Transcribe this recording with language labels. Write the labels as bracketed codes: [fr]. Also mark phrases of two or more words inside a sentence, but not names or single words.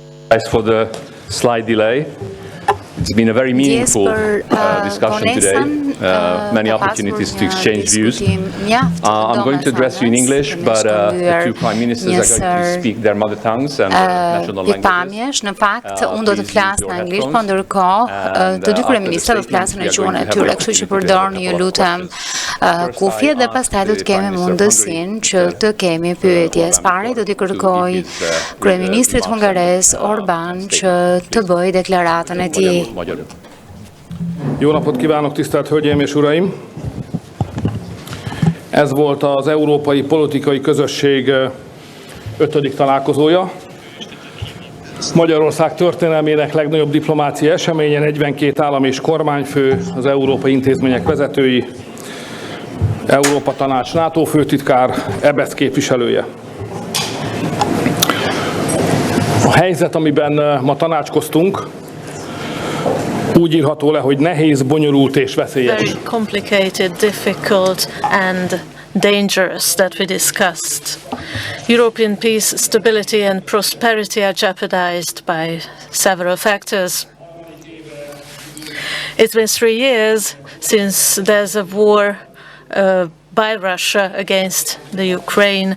[en] For the slight delay. It's been a very meaningful discussion today. Many opportunities to exchange views. I'm going to address you in English, but the two prime ministers are going to speak their mother tongues and national languages. [sq] Në fakt, unë do të flas në anglisht, por ndërkohë të dy kryeministrat do të flasin në gjuhën e tyre, kështu që përdorni ju lutem kufjet dhe pastaj do të kemi mundësinë që të kemi pyetjes. Pari do t'i kërkoj kryeministrit hungarez Orban që të bëjë deklaratën e tij. [hu] Jó napot kívánok, tisztelt Hölgyeim és Uraim! Ez volt az Európai Politikai Közösség 5. találkozója. Magyarország történelmének legnagyobb diplomáciai eseménye, 42 állam és kormányfő, az európai intézmények vezetői, Európa Tanács NATO főtitkár, EBESZ képviselője. A helyzet, amiben ma tanácskoztunk, úgy írható le, hogy nehéz, bonyolult és veszélyes. [en] Very complicated, difficult and dangerous that we discussed. European peace, stability and prosperity are jeopardized by several factors. It's been 3 years since there's a war by Russia against the Ukraine.